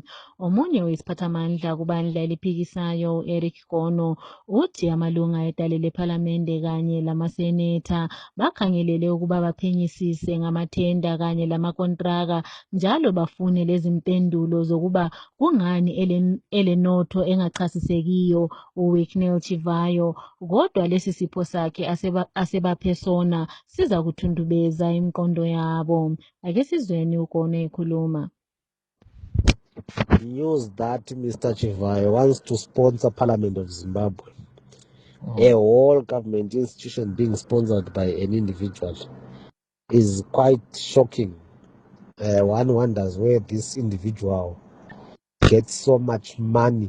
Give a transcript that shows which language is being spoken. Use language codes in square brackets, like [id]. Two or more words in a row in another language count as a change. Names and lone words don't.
[nd] Omunye wesiphathamandla kubandla eliphikisayo Eric Gono uthi amalunga edale lephalamende kanye lamaseneta bakhangelele ukuba baphenyisise ngamathenda kanye lamakontraka njalo bafune lezimpendulo zokuba kungani elenotho engachasisekiyo uWicknell Chivayo, kodwa lesi sipho sakhe asebaphe sona siza kuthundubeza imiqondo yabo. Ake sizweni uGono ekhuluma. [en] News that Mr. Chivayo wants to sponsor Parliament of Zimbabwe, a whole government institution being sponsored by an individual, is quite shocking. One wonders where this individual gets so much money.